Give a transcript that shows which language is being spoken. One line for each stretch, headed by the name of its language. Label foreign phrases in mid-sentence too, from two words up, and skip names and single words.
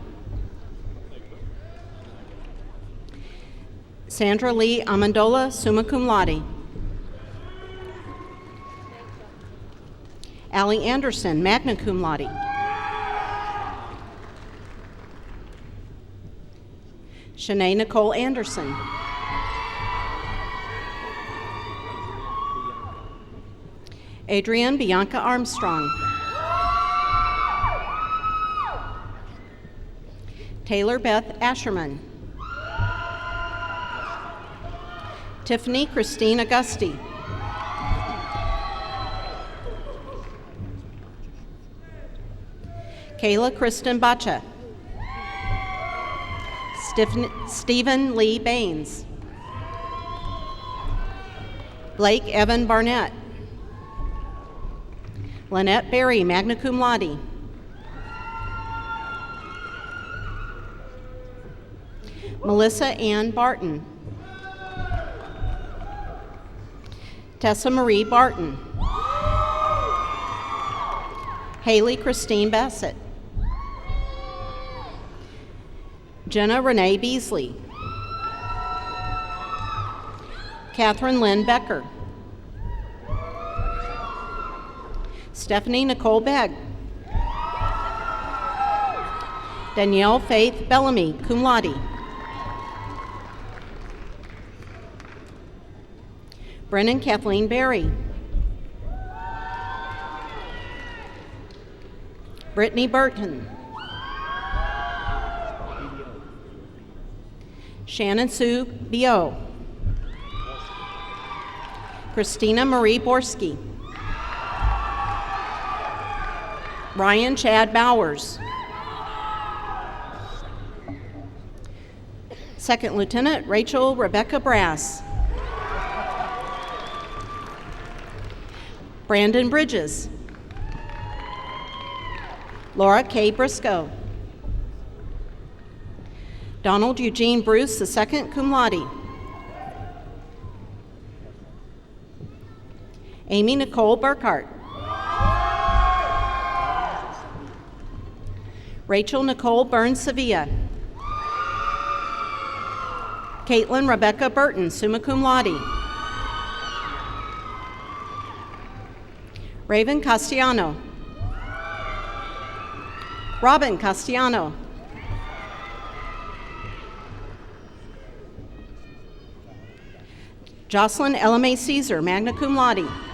English: Sandra Lee Amendola,
Latin: summa cum laude.
English: Allie Anderson,
Latin: magna cum laude.
English: Shanae Nicole Anderson. Adrienne Bianca Armstrong. Taylor Beth Asherman. Tiffany Christine Augusti. Kayla Kristen Bacha. Stephen Lee Baines. Blake Evan Barnett. Lynette Berry,
Latin: magna cum laude.
English: Melissa Ann Barton. Tessa Marie Barton. Haley Christine Bassett. Jenna Renee Beasley. Catherine Lynn Becker. Stephanie Nicole Begg. Danielle Faith Bellamy,
Latin: cum laude.
English: Brennan Kathleen Berry. Brittany Burton. Shannon Sue Bio. Christina Marie Borski. Ryan Chad Bowers. Second Lieutenant Rachel Rebecca Brass. Brandon Bridges. Laura K. Briscoe. Donald Eugene Bruce II,
Latin: cum laude.
English: Amy Nicole Burkhart. Rachel Nicole Burns Sevilla. Caitlin Rebecca Burton,
Latin: summa cum laude.
English: Raven Castellano. Robin Castellano. Jocelyn LMA Caesar,
Latin: magna cum laude.